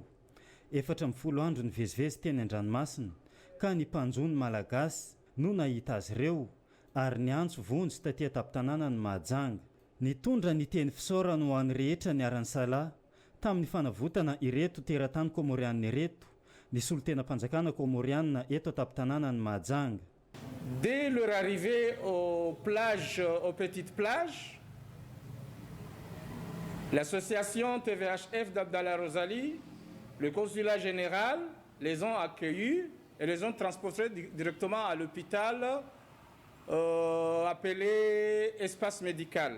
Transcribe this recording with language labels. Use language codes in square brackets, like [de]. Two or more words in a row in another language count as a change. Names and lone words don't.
[mg] 14 andro ny vezivezy teny an-dranomasina ka ny mpanjony malagasy no nahita azy ireo ary ny antso vonjy taty atapy-tanàna ny Mahajanga. Nitondra ny teny fisaorana ho an'ny rehetra ny aran'ny salahy tamin'ny fanavotana ireto teratany komoriana ireto ny solon-tena-panjakana komoriana eto atapy-tanàna ny Mahajanga. [fr] Dès leur arrivée aux petites plages, l'association TVHF d'Abdallah Rosalie, le consulat général, les ont accueillis et les ont transportés directement à l'hôpital appelé espace médical.